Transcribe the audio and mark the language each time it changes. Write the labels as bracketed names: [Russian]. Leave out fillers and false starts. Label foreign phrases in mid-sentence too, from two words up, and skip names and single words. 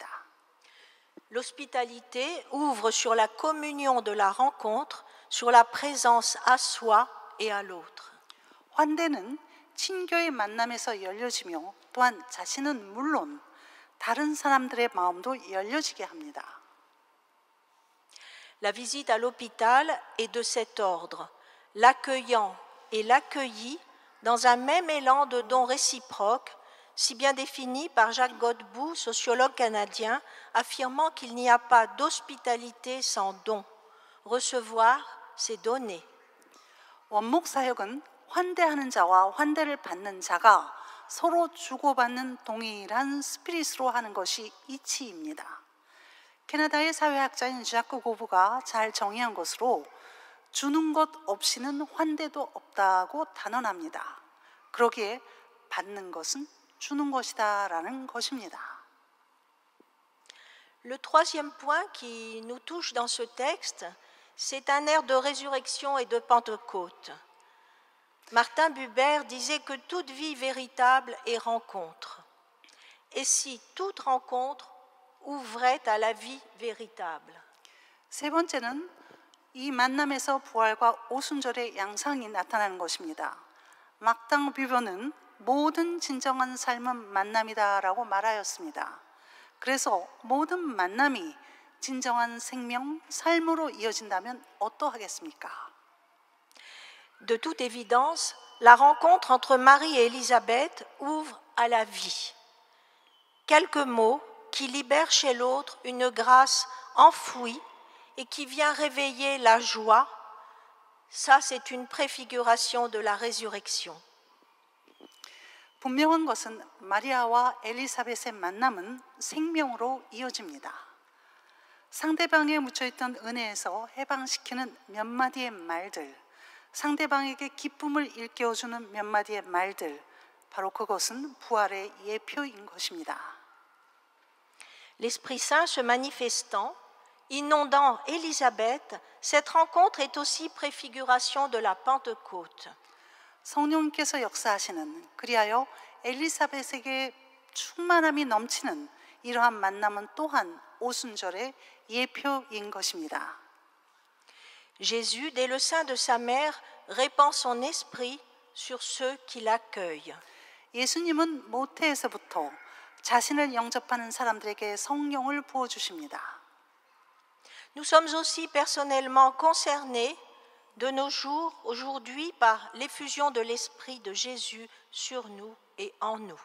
[French] L'hospitalité ouvre sur la communion de la rencontre, sur la présence à soi et à l'autre. [Korean] 환대는 친교의 만남에서 열려지며 또한 자신은 물론 다른 사람들의 마음도 열려지게 합니다. [French] La visite à l'hôpital est de cet ordre, l'accueillant et l'accueilli dans un même élan de don réciproque, si bien défini par Jacques Godbout, sociologue canadien, affirmant qu'il n'y a pas d'hospitalité sans don. Recevoir, c'est donner. [Korean] 원목 사역은 환대하는 자와 환대를 받는 자가 서로 주고받는 동일한 스피릿으로 하는 것이 이치입니다. 캐나다의 사회학자인 자크 고브가 잘 정의한 것으로 주는 것 없이는 환대도 없다고 단언합니다. 그러기에 받는 것은 주는 것이다라는 것입니다. [French] Le troisième point qui nous touche dans ce texte, c'est un air de résurrection et de Pentecôte. Martin Buber disait que toute vie véritable est rencontre. Et si toute rencontre ouvrait à la vie véritable? [Korean] 세 번째는 이 만남에서 부활과 오순절의 양상이 나타나는 것입니다. 막당 뷰버는 모든 진정한 삶은 만남이다라고 말하였습니다. 그래서 모든 만남이 진정한 생명, 삶으로 이어진다면 어떠하겠습니까? [French] De toute évidence, la rencontre entre Marie et Élisabeth ouvre à la vie. Quelques mots qui libèrent chez l'autre une grâce enfouie et qui vient réveiller la joie, ça c'est une préfiguration de la résurrection. [Korean] 분명한 것은 마리아와 엘리사벳의 만남은 생명으로 이어집니다. 상대방에 묻혀있던 은혜에서 해방시키는 몇 마디의 말들, 상대방에게 기쁨을 일깨워주는 몇 마디의 말들, 바로 그것은 부활의 예표인 것입니다. [French] L'Esprit Saint se manifestant, inondant Élisabeth, cette rencontre est aussi préfiguration de la Pentecôte. [Korean] 성령께서 역사하시는, 그리하여 엘리사벳에게 충만함이 넘치는 이러한 만남은 또한 오순절의 예표인 것입니다. [French] Jésus, dès le sein de sa mère, répand son esprit sur ceux qui l'accueillent. [Korean] 예수님은 모태에서부터 자신을 영접하는 사람들에게 성령을 부어주십니다. [French] Nous sommes aussi personnellement concernés de nos jours, aujourd'hui, par l'effusion de l'Esprit de Jésus sur nous et en nous.